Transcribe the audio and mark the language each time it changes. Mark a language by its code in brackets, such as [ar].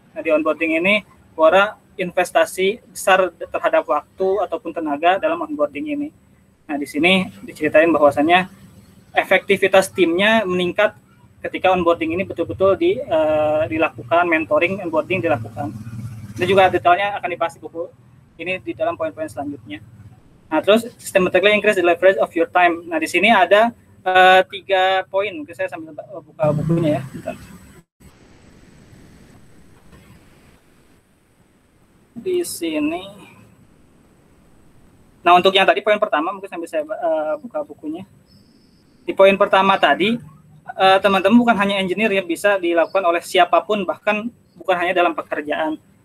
[id] Nah, di onboarding ini Quora investasi besar terhadap waktu ataupun tenaga dalam onboarding ini. Nah, di sini diceritain bahwasannya efektivitas timnya meningkat ketika onboarding ini betul-betul dilakukan, mentoring onboarding dilakukan. Ini juga detailnya akan dibahas di buku ini di dalam poin-poin selanjutnya. Nah, terus [en] systematically increase the leverage of your time. [id] Nah, di sini ada 3 poin. Mungkin saya sambil buka bukunya ya. Bentar. Di sini. Nah, untuk yang tadi poin pertama, mungkin sambil saya buka bukunya. Di poin pertama tadi, teman-teman bukan hanya engineer yang bisa dilakukan oleh siapapun, bahkan bukan hanya dalam pekerjaan.